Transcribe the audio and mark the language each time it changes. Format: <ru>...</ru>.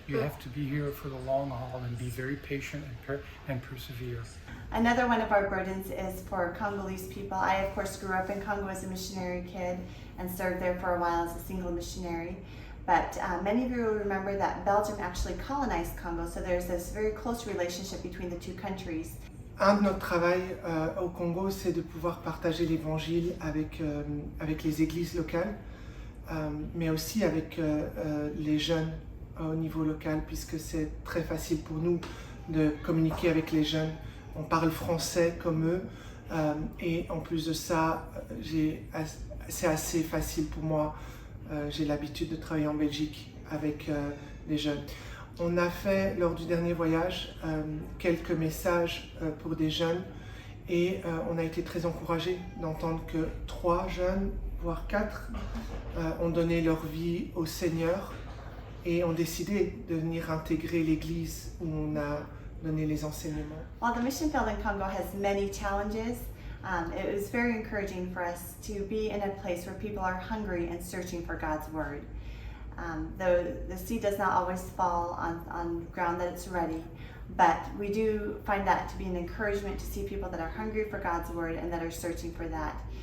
<en>You have to be here for the long haul and be very patient and persevere. Another one of our burdens is for Congolese people. I, of course, grew up in Congo as a missionary kid and served there for a while as a single missionary. But many of you will remember that Belgium actually colonized Congo, so there's this very close relationship between the two countries.</en> <fr>Un de notre travail au Congo, c'est de pouvoir partager l'évangile avec les églises locales, mais aussi avec les jeunes au niveau local, puisque c'est très facile pour nous de communiquer avec les jeunes. On parle français comme eux, et en plus de ça, c'est assez facile pour moi. J'ai l'habitude de travailler en Belgique avec les jeunes. On a fait, lors du dernier voyage, quelques messages pour des jeunes, et on a été très encouragés d'entendre que 3 jeunes, voire 4, ont donné leur vie au Seigneur et ont décidé de venir intégrer l'église où on a donné les enseignements.</fr> <en>While the mission field in Congo has many challenges, It was very encouraging for us to be in a place where people are hungry and searching for God's word. Though the seed does not always fall on ground that it's ready, but we do find that to be an encouragement to see people that are hungry for God's word and that are searching for that.</en>